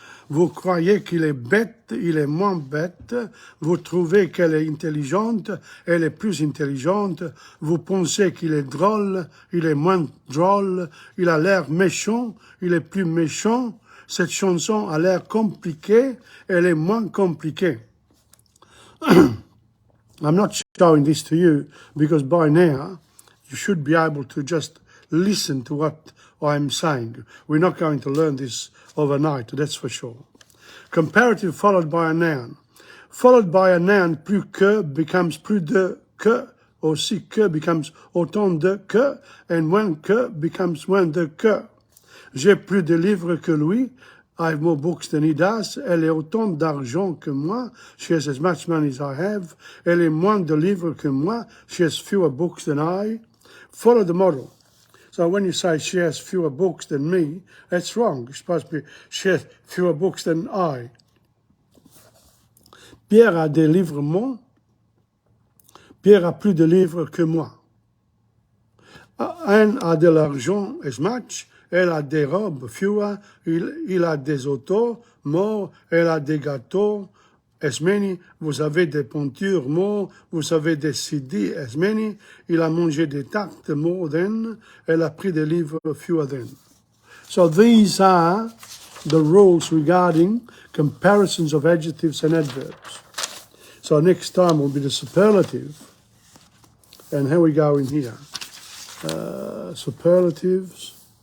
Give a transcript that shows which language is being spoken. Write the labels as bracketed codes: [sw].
[fr] Vous croyez qu'il est bête, il est moins bête. Vous trouvez qu'elle est intelligente, elle est plus intelligente. Vous pensez qu'il est drôle, il est moins drôle. Il a l'air méchant, il est plus méchant. Cette chanson a l'air compliquée, elle est moins compliquée. [en] I'm not showing this to you because by now you should be able to just listen to what I'm saying. We're not going to learn this overnight, that's for sure. Comparative followed by a noun. Followed by a noun, plus que becomes plus de que, aussi que becomes autant de que, and moins que becomes moins de que. [fr] J'ai plus de livres que lui. [en] I have more books than he does. [fr] Elle est autant d'argent que moi. [en] She has as much money as I have. [fr] Elle est moins de livres que moi. [en] She has fewer books than I. Follow the model. So when you say she has fewer books than me, that's wrong. It's supposed to be she has fewer books than I. [fr] Pierre a des livres moins. Pierre a plus de livres que moi. Anne a de l'argent [en] as much. [fr] Elle a des robes [en] fewer. [fr] Il a des autos [en] more. [fr] Elle a des gâteaux [en] as many. [fr] Vous avez des peintures [en] more. [fr] Vous avez des CD [en] as many. [fr] Il a mangé des tartes [en] more than. [fr] Elle a pris des livres [en] fewer than. So these are the rules regarding comparisons of adjectives and adverbs. So next time will be the superlative. And here we go in here. Superlatives.